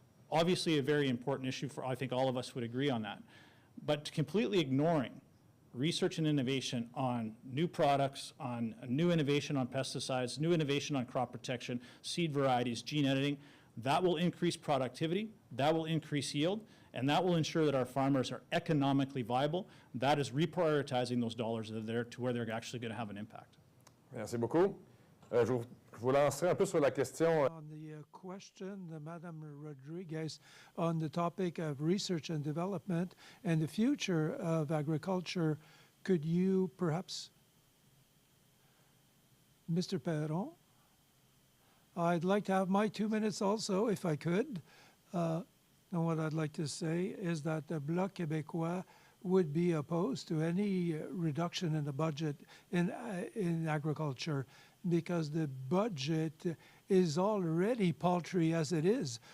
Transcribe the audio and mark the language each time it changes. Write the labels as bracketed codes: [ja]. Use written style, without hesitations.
[en] Obviously a very important issue for, I think all of us would agree on that. But completely ignoring research and innovation on new products, on new innovation on pesticides, new innovation on crop protection, seed varieties, gene editing, that will increase productivity, that will increase yield, and that will ensure that our farmers are economically viable. That is reprioritizing those dollars that are there to where they're actually going to have an impact. [fr] Merci beaucoup. Je vous lancerai un peu sur la question. [en] On the question, Madame Rodriguez, on the topic of research and development and the future of agriculture, could you perhaps, Mr. Perron? I'd like to have my 2 minutes also, if I could. And what I'd like to say is that the Bloc Québécois would be opposed to any reduction in the budget in agriculture, because the budget is already paltry as it is.